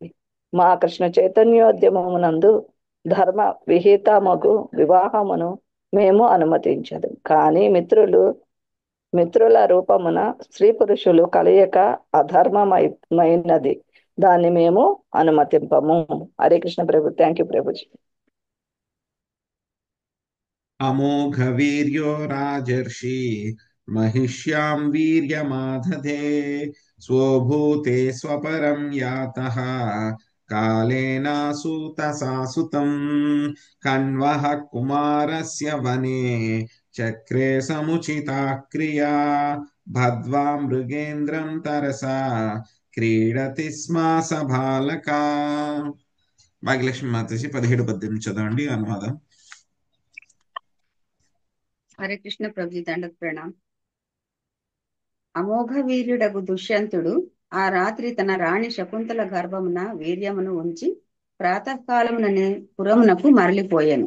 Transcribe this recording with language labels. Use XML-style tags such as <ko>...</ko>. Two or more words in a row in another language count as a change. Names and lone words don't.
<te>మా కృష్ణ చైతన్యోద్యమమునందు ధర్మ విహితమగు వివాహమును మేము అనుమతించదు. కానీ మిత్రుల రూపమున స్త్రీ పురుషులు కలయిక అధర్మమైనది. దాన్ని మేము అనుమతింపము.</te> <sa>హరే కృష్ణ</sa> <te>ప్రభు.</te> <en>thank you ప్రభుజీ.</en> <sa>अमोघवीर्यो राजर्षि महिष्यां वीर्यमादधे स्वभूते स्वपरं यातः कालेनासूतसासुतं कण्वः कुमारस्य वने चक्रे समुचिता क्रिया भद्वा मृगेन्द्रं तरसा క్రీడతి స్మ సబాలక.</sa> <te>భాగ్యలక్ష్మి మాతాజీ 17-18 చదవండి అనువాదం.</te> <sa>హరే కృష్ణ ప్రభుజీ దండత్ ప్రణామ్.</sa> <te>అమోఘ వీర్యుడగు దుష్యంతుడు ఆ రాత్రి తన రాణి శకుంతల గర్భమున వీర్యమును ఉంచి ప్రాతకాలముననే పురమునకు మరలిపోయాను.</te>